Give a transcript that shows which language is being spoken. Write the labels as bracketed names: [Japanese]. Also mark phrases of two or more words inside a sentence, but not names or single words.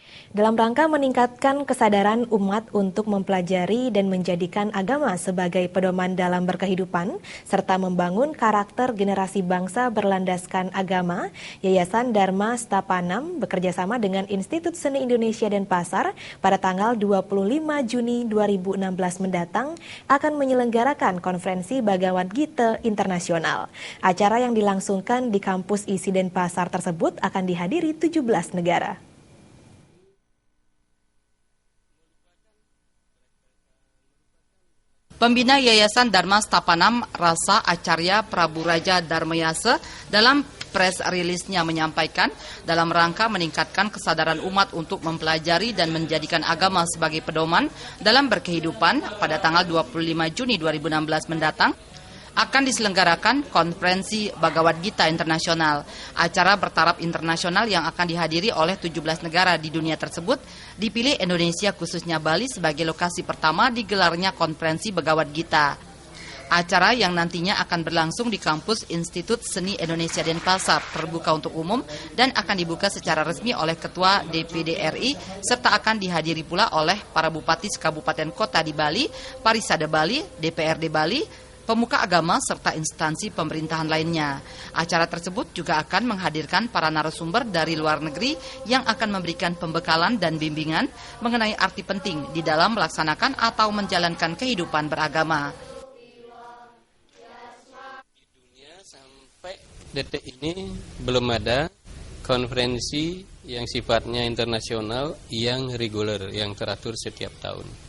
[Indonesian] Dalam rangka meningkatkan kesadaran umat untuk mempelajari dan menjadikan agama sebagai pedoman dalam berkehidupan, serta membangun karakter generasi bangsa berlandaskan agama, Yayasan Dharma Stapanam bekerjasama dengan Institut Seni Indonesia Denpasar pada tanggal 25 Juni 2016 mendatang akan menyelenggarakan konferensi Bhagavad Gita Internasional. Acara yang dilangsungkan di kampus ISI Denpasar tersebut akan dihadiri 17 negara. Pembina Yayasan Dharma Stapanam Rasa Acarya Prabu Raja Dharmayasa dalam press release-nya menyampaikan dalam rangka meningkatkan kesadaran umat untuk mempelajari dan menjadikan agama sebagai pedoman dalam berkehidupan pada tanggal 25 Juni 2016 mendatang akan diselenggarakan konferensi Bhagavad Gita Internasional. Acara bertaraf internasional yang akan dihadiri oleh 17 negara di dunia tersebut dipilih Indonesia khususnya Bali sebagai lokasi pertama digelarnya konferensi Bhagavad Gita. Acara yang nantinya akan berlangsung di kampus Institut Seni Indonesia Denpasar terbuka untuk umum dan akan dibuka secara resmi oleh Ketua DPD RI serta akan dihadiri pula oleh para bupati kabupaten kota di Bali, Parisada Bali, DPRD Bali, pemuka agama serta instansi pemerintahan lainnya. Acara tersebut juga akan menghadirkan para narasumber dari luar negeri yang akan memberikan pembekalan dan bimbingan mengenai arti penting di dalam melaksanakan atau menjalankan kehidupan beragama. Di dunia sampai detik ini belum ada konferensi yang sifatnya internasional yang reguler, yang teratur setiap tahun.